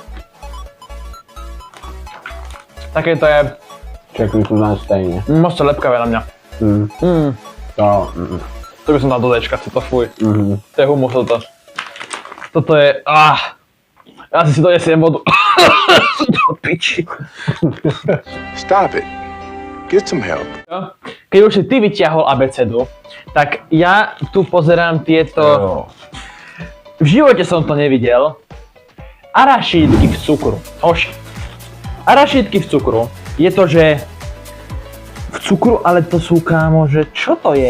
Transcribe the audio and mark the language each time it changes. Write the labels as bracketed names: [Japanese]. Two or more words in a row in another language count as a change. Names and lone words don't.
[Slovak] Také to je [Czech] Všechny tu znáš stejně. [Slovak] moc to lepkavé na mňa. To, To by som dal do Dčka, to fuj. mhm. To je humus toto. Toto je... Ja si donesiem vodu. Do piči. [English] Stop it. Get some help. [Slovak] Keď už si ty vyťahol abecedu, tak ja tu pozerám tieto... Jo. V živote som to nevidel. [Czech] Arašídky v cukru. Hoši. Arašídky v cukru. [Slovak] Je to, že... [Czech] V cukru, [Slovak] ale to sú, kámo, že čo to je?